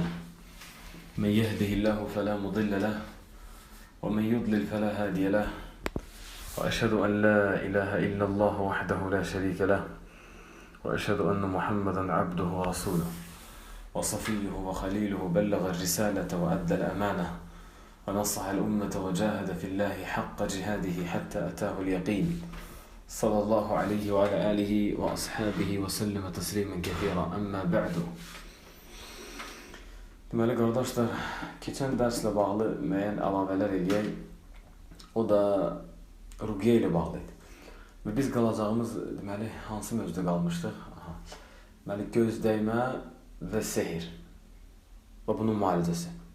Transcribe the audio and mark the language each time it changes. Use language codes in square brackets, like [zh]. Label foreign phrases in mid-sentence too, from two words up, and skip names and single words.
[ar] من يهده الله فلا مضل له ومن يضلل فلا هادي له، وأشهد أن لا إله إلا الله وحده لا شريك له، وأشهد أن محمدا عبده ورسوله وصفيه وخليله، بلغ الرسالة وأدى الأمانة ونصح الأمة وجاهد في الله حق جهاده حتى أتاه اليقين، صلى الله عليه وعلى آله وأصحابه وسلم تسليما كثيرا. أما بعد. [az] Deməli qardaşlar, keçən dərslə bağlı müəyyən əlavələr eləyək. O da ruqiyyə ilə bağlı idi. Və biz qalacağımız, deməli, hansı mövzuda qalmışdıq? Deməli, göz dəymə və sehir və bunun müalicəsi.